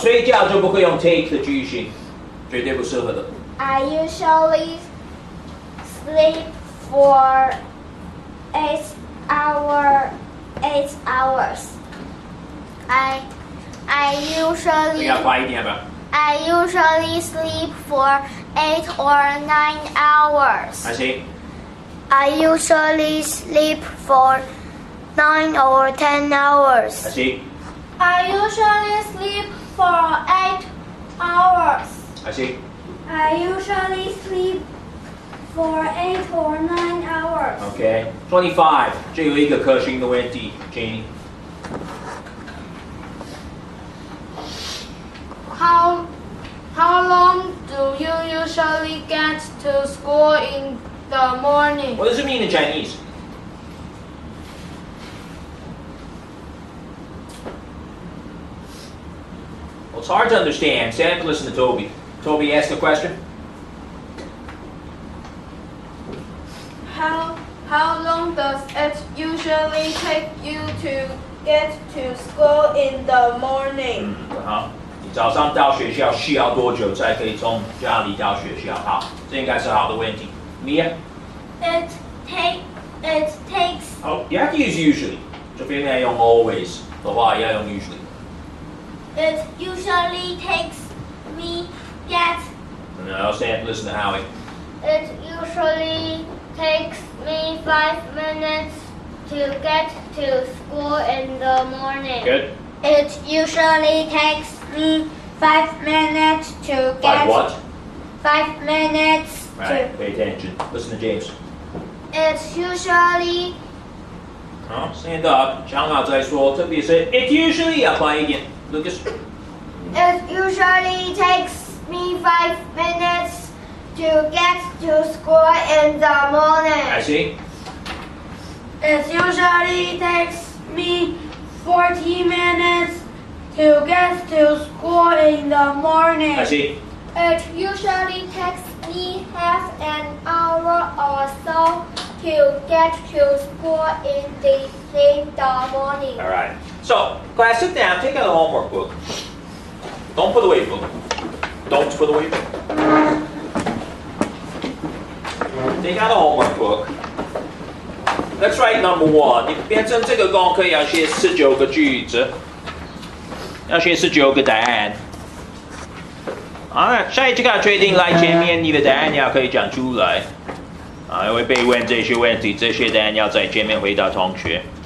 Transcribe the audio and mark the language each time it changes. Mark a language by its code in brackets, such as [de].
[zh] 睡觉就不会用 take 的句型，绝对不适合的。 [en] I usually sleep for 8 hours. I [zh] 你 [en] usually [zh] 要快一点吧。 [en] I usually sleep for 8 or 9 hours. I see. I usually sleep for 9 or 10 hours. see. I usually sleep for 8 hours. I see. I usually sleep for 8 or 9 hours. Okay. 25. [zh] 这有一个可行的问题 Janie. [en] How long do you usually get to school in the morning? What does it mean in Chinese? Well, it's hard to understand. Stand up and listen to Toby. Toby, ask a question. How long does it usually take you to get to school in the morning? [zh] 好，你早上到学校需要多久才可以从家里到学校？好，这应该是好的问题。Mia? [en] It takes Oh, you have to use usually. [zh] 这边要用 always 的话，要用 usually. [en] It usually takes me get. No, stand and listen to Howie. It usually takes me 5 minutes to get to school in the morning. Good. It usually takes me 5 minutes to Like get. what? 5 minutes Right. Pay attention. Listen to James. It usually [zh] 好 ， [en] stand up， [zh] 讲好再说。特别是 [en] it usually [zh] 要快一点。 Lucas。 [en] it usually takes me 5 minutes to get to school in the I morning. see. It usually takes me 40 minutes to get to school in the morning. I see. It usually takes me half an hour or so to get to school in the morning. All right. So, class, sit down. Take out the homework book. Don't put away the book. Don't put away the book. Take out the homework book. Let's write number 1. [zh] 你变成这个功课要写19个句子，要写19个答案。好，下一节课确定来前面你的答案要可以讲出来。啊，因为被问这些问题，这些答案要在前面回答同学。